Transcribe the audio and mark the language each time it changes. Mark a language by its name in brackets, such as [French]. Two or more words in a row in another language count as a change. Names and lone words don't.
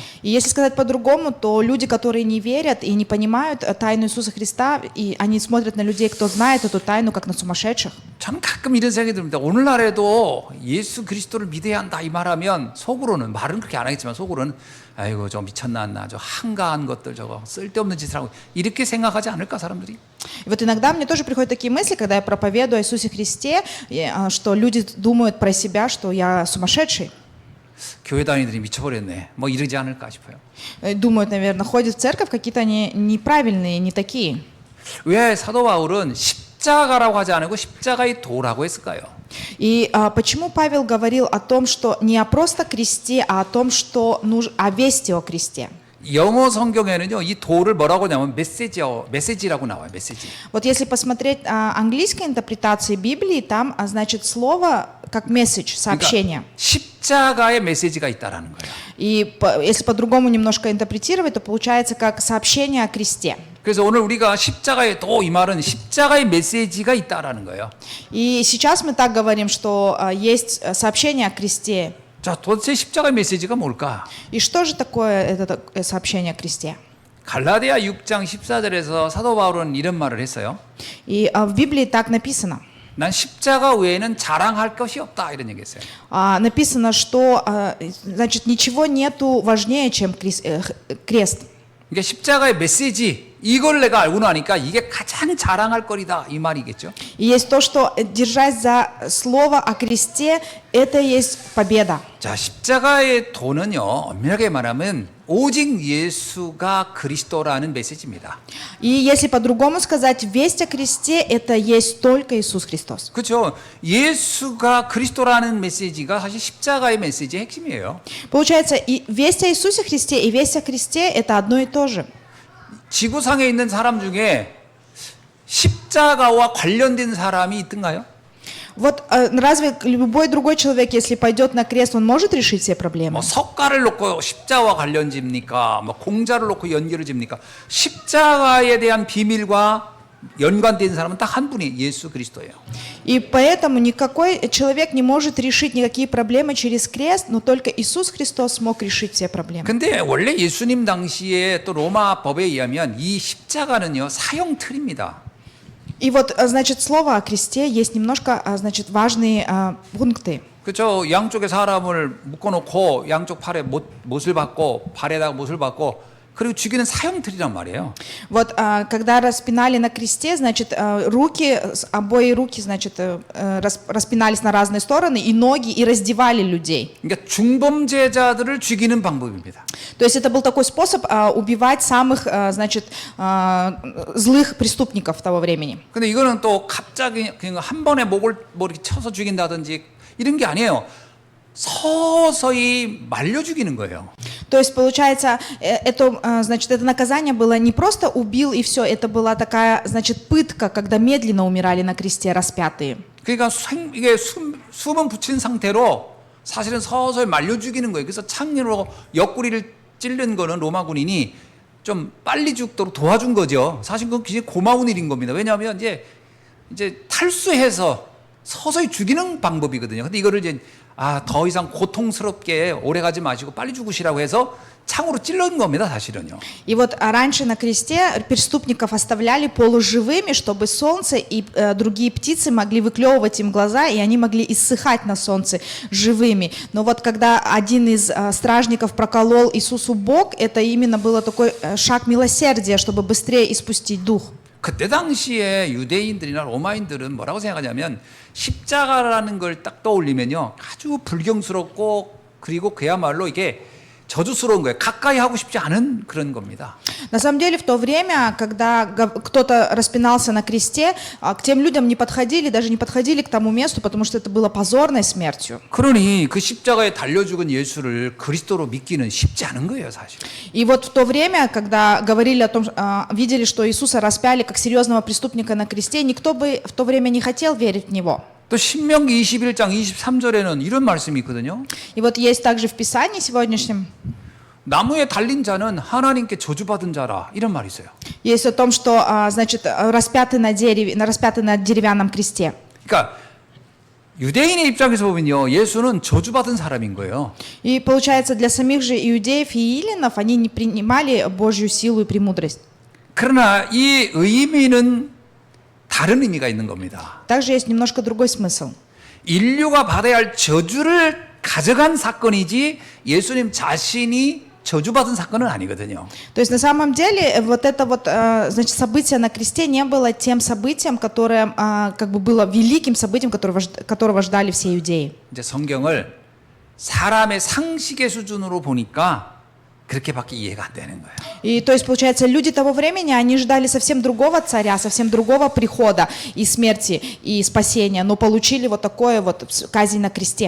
[Russian] И если сказать по-другому, то люди, которые не верят и не понимают тайну Иисуса Христа, и они смотрят на людей, кто знает эту тайну, как на сумасшедших. [Korean] 저는 가끔 이런 생각이 듭니다. 오늘날에도 예수 그리스도를 믿어야 한다 이 말하면 속으로는 말은 그렇게 안 하겠지만 속으로는 아이고 저 미쳤나 저 한가한 것들 저거 쓸데없는 짓을 하고 이렇게 생각하지 않을까 사람들이? [Russian] И вот иногда мне тоже приходят такие мысли, когда я проповедую о Иисусе Христе, что люди думают про себя, что я сумасшедший. [Korean] 교회 다니들이 미쳐버렸네. 뭐 이러지 않을까 싶어요. [Russian] Думают, наверное, ходят в церковь, какие-то они неправильные, не такие. [Korean] 왜 사도 바울은 십자가라고 하지 않고 십자가의 도라고 했을까요? [Russian] И почему Павел говорил о том, что не о просто кресте, а о том, что о вести о кресте? [Korean] 영어 성경에는요 이 도를 뭐라고 하냐면 메시지라고 나와요. 메시지. [Russian] Вот если посмотреть английской интерпретации Библии, там значит слово как message, сообщение. [Korean] 그러니까 십자가의 메시지가 있다라는 거예요. [Russian] И если по-другому немножко интерпретировать, то получается как сообщение о кресте. [Korean] 그래서 오늘 우리가 십자가의 도 이 말은 십자가의 메시지가 있다라는 거예요. [Russian] И сейчас мы так говорим, что есть сообщение о кресте. [Korean] 자, 도대체 십자가의 메시지가 뭘까? [Russian] И что же такое это сообщение о кресте? [Korean] 갈라디아 6장 14절에서 사도 바울은 이런 말을 했어요. [Russian] И в Библии так написано. [Korean] 난 십자가 외에는 자랑할 것이 없다 이런 얘기했어요. [Russian] Написано, что значит ничего нету важнее, чем крест. [Korean] 그러니까 십자가의 메시지 이걸 내가 알고 나니까 이게 가장 자랑할 거리다 이 말이겠죠. [Russian] И есть то, что держась за слово о кресте, это есть победа. [Korean] 자, 십자가의 도는요 엄밀하게 말하면 오직 예수가 그리스도라는 메시지입니다. [Russian] И если по-другому сказать, весть о кресте, это есть только Иисус Христос. [Korean] 그렇죠. 예수가 그리스도라는 메시지가 사실 십자가의 메시지의 핵심이에요. [Russian] Получается, и весть о Иисусе Христе и весть о кресте это одно и то же. [Korean] 지구상에 있는 사람 중에 십자가와 관련된 사람이 있던가요? [Russian] Вот разве любой другой человек, если пойдет на крест, он может решить все проблемы? [Korean] 뭐 석가를 놓고 십자와 관련 집니까? 뭐 공자를 놓고 연결을 집니까? 십자가에 대한 비밀과 연관된 사람은 딱 한 분이 예수 그리스도예요. [Russian] И поэтому никакой человек не может решить никакие проблемы через крест, но только Иисус Христос смог решить все проблемы. [Korean] 근데 원래 예수님 당시에 또 로마 법에 의하면 이 십자가는요 사형 틀입니다. [Russian] И вот, значит, слово о кресте есть немножко, значит, важные пункты. [Korean] 그렇죠. 양쪽에 사람을 묶어놓고 양쪽 팔에 못을 받고 발에다가 못을 받고 그리고 죽이는 사형틀이란 말이에요. [Russian] Вот, когда распинали на кресте, значит, обои руки, значит, распинались на разные стороны, и ноги, и раздевали людей. [Korean] 그러니까 중범죄자들을 죽이는 방법입니다. [Russian] То есть это был такой способ убивать самых, значит, злых преступников того времени. [Korean] 근데 이거는 또 갑자기 그냥 한 번에 목을 뭐 이렇게 쳐서 죽인다든지 이런 게 아니에요. 서서히 말려 죽이는 거예요. [Russian] То есть, получается, значит, это наказание было не просто убил и все, это была такая, значит, пытка, когда медленно умирали на кресте распятые. [Korean] 그러니까 이게 숨은 붙인 상태로 사실은 서서히 말려 죽이는 거예요. 그래서 창으로 옆구리를 찔른 거는 로마 군인이 좀 빨리 죽도록 도와준 거죠. 사실 그건 굉장히 고마운 일인 겁니다. 왜냐하면 이제 탈수해서 서서히 죽이는 방법이거든요. 근데 이거를 이제 더 이상 고통스럽게 오래 가지 마시고 빨리 죽으시라고 해서 창으로 찔른 겁니다, 사실은요. [Russian] И вот раньше на кресте преступников оставляли полуживыми, чтобы солнце и другие птицы могли выклевывать им глаза, и они могли иссыхать на солнце живыми. Но вот когда один из стражников проколол Иисусу бок, это именно было такой шаг милосердия, чтобы быстрее испустить дух. [Korean] 그때 당시에 유대인들이나 로마인들은 뭐라고 생각하냐면 십자가라는 걸 딱 떠올리면요 아주 불경스럽고 그리고 그야말로 이게 저주스러운 거예요. 가까이 하고 싶지 않은 그런 겁니다. [Russian] На самом деле в то время, когда кто-то распинался на кресте, к тем людям не подходили, даже не подходили к тому месту, потому что это было позорной смертью. [Korean] 그러니 그 십자가에 달려 죽은 예수를 그리스도로 믿기는 쉽지 않은 거예요, 사실. [Russian] И вот в то время, когда говорили о том, видели, что Иисуса распяли как серьезного преступника на кресте, никто бы в то время не хотел верить в Него. [Korean] 또 신명기 21장 23절에는 이런 말씀이 있거든요. [Russian] И вот есть также в Писании сегодняшнем, [Korean] 나무에 달린 자는 하나님께 저주받은 자라 이런 말이 있어요. [Russian] есть о том, что, значит, распяты на деревянном кресте. [Korean] 그러니까 유대인의 입장에서 보면요, 예수는 저주받은 사람인 거예요. [Russian] И получается, для самих же иудеев и эллинов, они не принимали Божью силу и премудрость. [Korean] 그러나 이 의미는 다른 의미가 있는 겁니다. [Russian] Также есть немножко другой смысл. [Korean] 인류가 받아야 할 저주를 가져간 사건이지 예수님 자신이 저주받은 사건은 아니거든요. [Russian] То есть на самом деле вот это вот, значит, событие на кресте не было тем событием, которое как бы было великим событием, которого ждали все иудеи. [Korean] 이제 성경을 사람의 상식의 수준으로 보니까 그렇게밖에 이해가 안 되는 거예요. [Russian] И то есть, получается, люди того времени, они ждали совсем другого царя, совсем другого прихода и смерти, и спасения, но получили вот такое вот казнь на кресте.